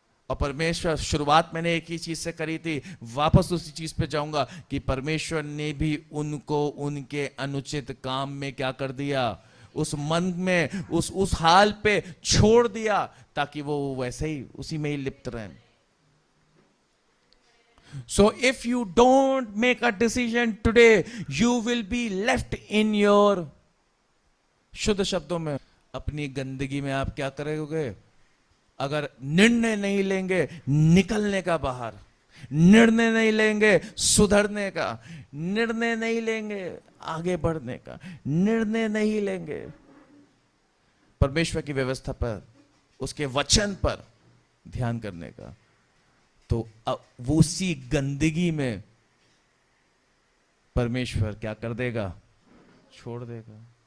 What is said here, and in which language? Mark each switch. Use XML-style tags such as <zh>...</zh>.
<hi>और परमेश्वर, शुरुआत मैंने एक ही चीज से करी थी, वापस उसी चीज पे जाऊंगा कि परमेश्वर ने भी उनको उनके अनुचित काम में क्या कर दिया? उस मन में, उस हाल पे छोड़ दिया, ताकि वो वैसे ही उसी में ही लिप्त रहें।</hi> <en>So if you don't make a decision today, you will be left in your,</en> <hi>शुद्ध शब्दों में, अपनी गंदगी में आप क्या करोगे? अगर निर्णय नहीं लेंगे निकलने का बाहर, निर्णय नहीं लेंगे सुधरने का, निर्णय नहीं लेंगे आगे बढ़ने का, निर्णय नहीं लेंगे परमेश्वर की व्यवस्था पर उसके वचन पर ध्यान करने का, तो वो उसी गंदगी में परमेश्वर क्या कर देगा, छोड़ देगा।</hi>